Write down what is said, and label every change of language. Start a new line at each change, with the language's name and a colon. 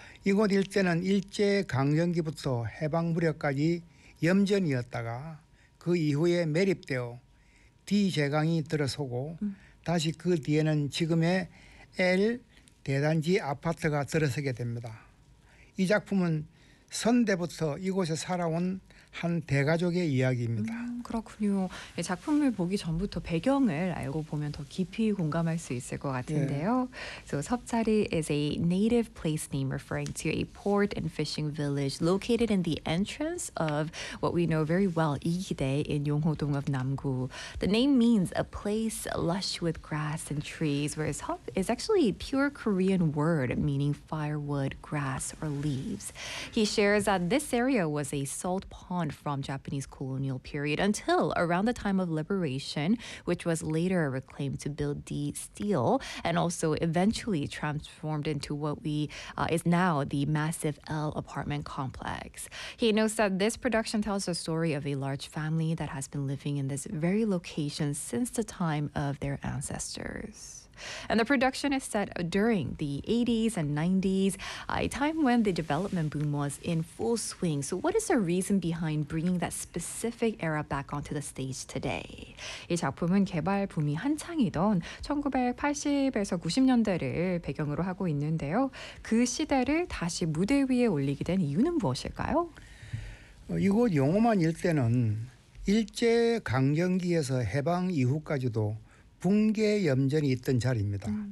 Korean: 이곳 일대는 일제강점기부터 해방 무렵까지 염전이었다가 그 이후에 매립되어 D제강이 들어서고 다시 그 뒤에는 지금의 L 대단지 아파트가 들어서게 됩니다. 이 작품은 선대부터 이곳에 살아온 한 대가족의 이야기입니다. 그렇군요. 작품을 보기 전부터 배경을 알고 보면 더 깊이 공감할 수 있을 것 같은데요. 네.
English: So 섭자리 is a native place name referring to a port and fishing village located in the entrance of what we know very well, 이기대 in 용호동 of 남구. The name means a place lush with grass and trees, whereas 섭 is actually a pure Korean word meaning firewood, grass, or leaves. He shares that this area was a salt pond from Japanese colonial period until around the time of liberation, which was later reclaimed to build D steel and also eventually transformed into what we is now the massive L apartment complex. He notes that this production tells the story of a large family that has been living in this very location since the time of their ancestors. And the production is set during the 80s and 90s, a time when the development boom was in full swing. So what is the reason behind bringing that specific era back onto the stage today?
Korean: 이 작품은 개발 붐이 한창이던 1980에서 90년대를 배경으로 하고 있는데요. 그 시대를 다시 무대 위에 올리게 된 이유는 무엇일까요? 이곳 용호만 일대는 일제강점기에서 해방 이후까지도 붕괴 염전이 있던 자리입니다.